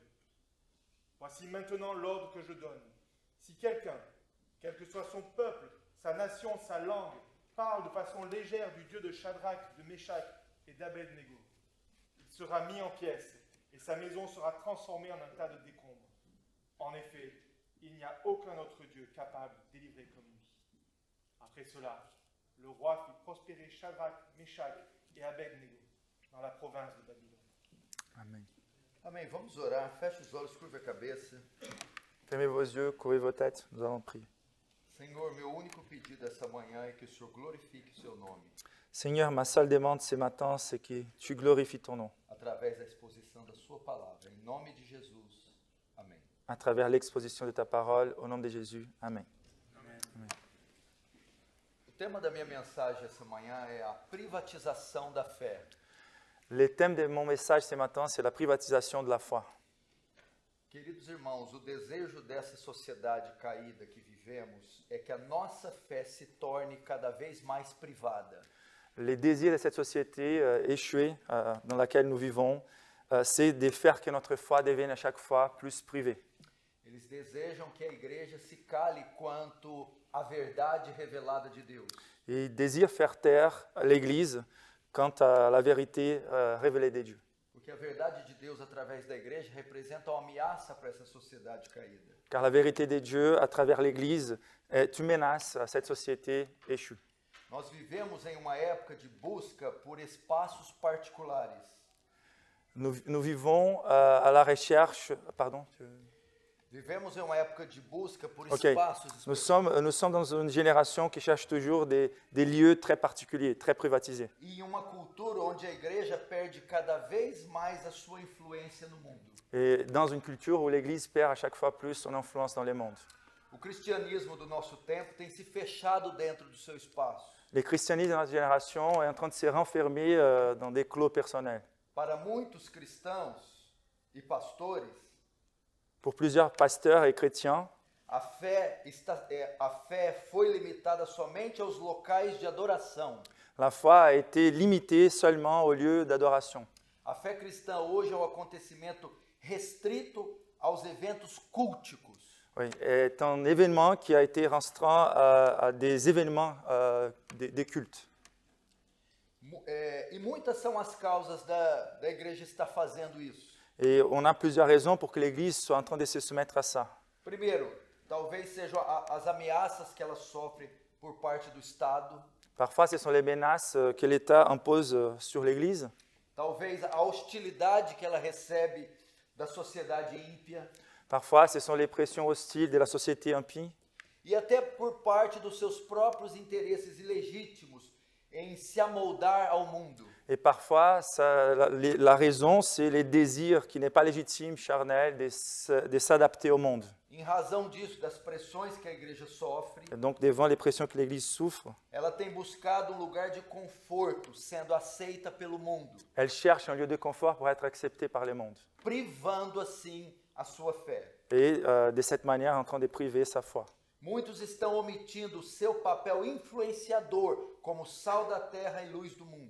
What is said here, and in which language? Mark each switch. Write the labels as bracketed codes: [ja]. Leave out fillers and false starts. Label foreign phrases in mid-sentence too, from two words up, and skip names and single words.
[fr] Voici maintenant l'ordre que je donne. Si quelqu'un, quel que soit son peuple, sa nation, sa langue, parle de façon légère du Dieu de Shadrach, de Meshach et d'Abed-Négo, il sera mis en pièces et sa maison sera transformée en un tas de décombres. En effet, il n'y a aucun autre Dieu capable de délivrer comme lui. Après cela, le roi fit prospérer Shadrach, Meshach et Abed-Négo dans la province de Babylone. Amen. [pt] Amém. Vamos orar. Feche os olhos, curva a cabeça. [fr] Fermez vos yeux, couvrez vos têtes, nous allons prier. [pt] Senhor, meu único pedido essa manhã é que o Senhor glorifique o seu nome [fr] Seigneur, ma seule demande ce matin, c'est que tu glorifies ton nom [pt] através da exposição da sua palavra. Em nome de Jesus. Amém. [fr] à travers l'exposition de ta parole. Au nom de Jésus. Amen. [pt] O tema da minha mensagem essa manhã é a privatização da fé. [fr] Le thème de mon message ce matin, c'est la privatisation de la foi. [pt] Queridos irmãos, o desejo dessa sociedade caída que vivemos é que a nossa fé se torne cada vez mais privada. [fr] Les désirs de cette société échouée dans laquelle nous vivons, c'est de faire que notre foi devienne à chaque fois plus privée. [pt] Eles desejam que a igreja se cale quanto à verdade revelada de Deus. [fr] Et ils désirent faire taire l'Église quant à la vérité révélée des dieux. [pt] Porque a verdade de Deus através da igreja representa uma ameaça para essa sociedade caída. [fr] Car la vérité des dieux, à travers l'Église, est une menace à cette société échue. [pt] Nós vivemos em uma época de busca por espaços particulares. [fr] Nous vivons à la recherche... Pardon [pt] Vivemos em uma época de busca por Ok. espaços [fr] Nous sommes dans une génération qui cherche toujours des lieux très particuliers, très privatisés. [pt] e uma cultura onde a igreja perde cada vez mais a sua influência no mundo. [fr] Et dans une culture où l'Église perd à chaque fois plus son influence dans le monde. [pt] O cristianismo do nosso tempo tem se fechado dentro do seu espaço. [fr] Le christianisme de notre génération est en train de se renfermer dans des clos personnels. [pt] Para muitos cristãos e pastores, [fr] Pour plusieurs pasteurs et chrétiens, [pt] a fé foi limitada somente aos locais de adoração. [fr] la foi a été limitée seulement aux lieux d'adoration. [pt] A fé cristã hoje é um acontecimento restrito aos eventos culticos. [fr] Oui, est un événement qui a été restreint à des événements des cultes. [pt] E muitas são as causas da igreja estar fazendo isso. [fr] Et on a plusieurs raisons pour que l'Église soit en train de se soumettre à ça. [pt] Primeiro, talvez sejam as ameaças que ela sofre por parte do Estado. [fr] Parfois, ce sont les menaces que l'État impose sur l'Église. [pt] Talvez a hostilidade que ela recebe da sociedade ímpia. [fr] Parfois, ce sont les pressions hostiles de la société impie. [pt] E até por parte dos seus próprios interesses ilegítimos em se amoldar ao mundo. [fr] Et parfois, la raison, c'est les désirs qui n'est pas légitime, charnel, de s'adapter au monde. [pt] Em razão disso, das pressões que a igreja sofre, [fr] Et donc, devant les pressions que l'Église souffre, [pt] ela tem buscado um lugar de conforto, sendo aceita pelo mundo, [fr] elle cherche un lieu de confort pour être acceptée par le monde. [pt] privando assim a sua fé. [fr] Et de cette manière, en train de priver sa foi. [pt] Muitos estão omitindo o seu papel influenciador como sal da terra e luz do mundo.